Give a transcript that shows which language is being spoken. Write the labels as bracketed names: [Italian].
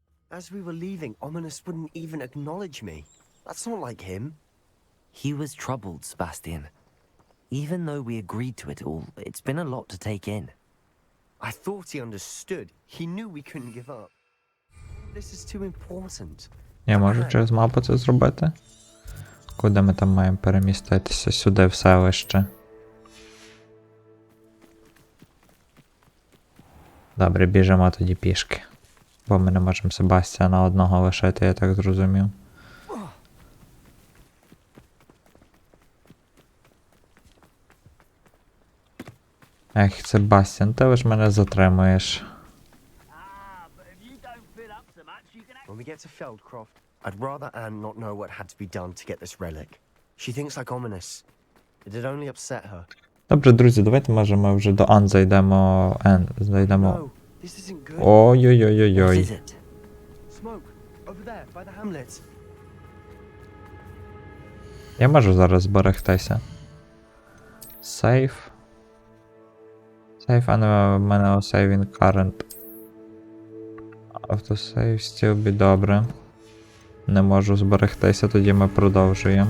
[English] As we were leaving, Ominous wouldn't even acknowledge me. That's not like him. He was troubled, Sebastian. Even though we agreed to it all, it's been a lot to take in. I thought he understood. He knew we couldn't give up. This is too important. [Ukrainian] Я можу через мапу це зробити? Куди ми там маємо переміститися? Сюди, в селище. Добре, біжимо тоді пішки. Бо ми не можемо Себастьяна одного лишити, я так зрозумів. Ех, Себастьян, ти ж мене затримуєш. [English] When we get to Feldcroft, I'd rather Anne not know what had to be done to get this relic. She thinks like Ominous. It'd only upset her. [Ukrainian] Добре, друзі, давайте, може, ми вже до Ан зайдемо. Зайдемо. Ой-ой-ой-ой-ой. [English] Smoke, over there, by the hamlet. [Ukrainian] Я можу зараз зберегтися. Сейф. Сейф, а не в мене [English] saving current. [Ukrainian] Автосейв, [English] still be [Ukrainian] добре. Не можу зберегтися, тоді ми продовжуємо.